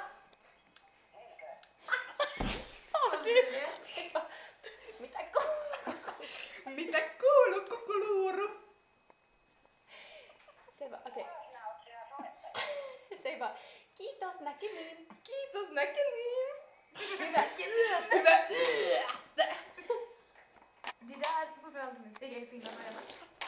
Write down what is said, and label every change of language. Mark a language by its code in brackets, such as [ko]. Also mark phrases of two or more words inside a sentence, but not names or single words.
[fi] Mitä kuuluu? Mitä kuuluu, kukuluuru? Se vaan, okei. Se vaan, kiitos näkemiin. Kiitos näkemiin. Hyvä. Hyvä. [sv] Det där får vi aldrig se i filmen.